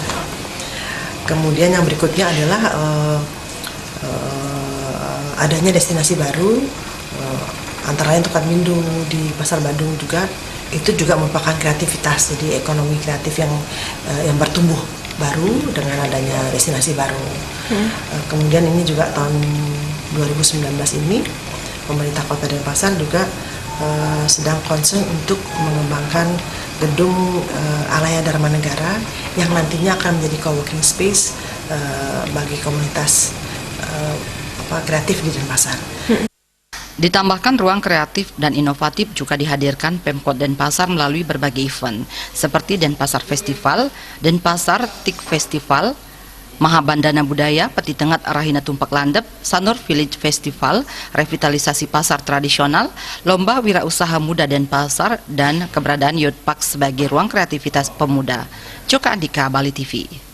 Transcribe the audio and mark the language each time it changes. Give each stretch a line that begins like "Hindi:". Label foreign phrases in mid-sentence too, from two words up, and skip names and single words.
Indonesian: Kemudian yang berikutnya adalah adanya destinasi baru, antara lain Tukanmindu di Pasar Badung juga, itu juga merupakan kreativitas, jadi ekonomi kreatif yang bertumbuh baru dengan adanya destinasi baru. Kemudian ini juga tahun 2019 ini pemerintah Kota Denpasar juga sedang concern untuk mengembangkan gedung Alaya Dharma Negara yang nantinya akan menjadi
English: co-working space
Indonesian: bagi komunitas kreatif di Denpasar. Ditambahkan ruang kreatif dan inovatif juga dihadirkan Pemkot Denpasar melalui berbagai event seperti Denpasar Festival, Denpasar Tik Festival, Mahabandana Budaya, Peti Tengat Rahina Tumpak Landep, Sanur Village Festival, revitalisasi pasar tradisional, lomba wirausaha muda Denpasar, dan keberadaan Youth Park sebagai ruang kreativitas pemuda. Joka Andika, Bali TV.